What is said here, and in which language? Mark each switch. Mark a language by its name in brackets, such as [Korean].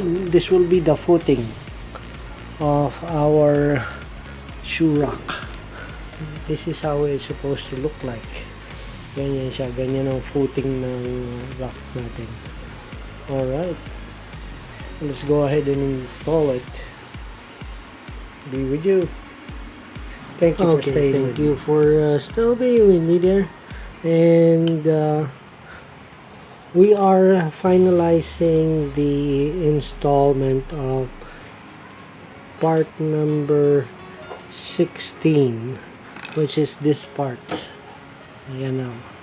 [English] This will be the footing of our shoe rack. This is how it's supposed to look like. [Filipino] Ganyan siya, ganyan ang footing ng rack natin. [English] Alright, let's go ahead and install it. Be with you. Thank you for staying. Thank you for still being with me there. And we are finalizing the installment of part number 16, which is this part. Ayan now.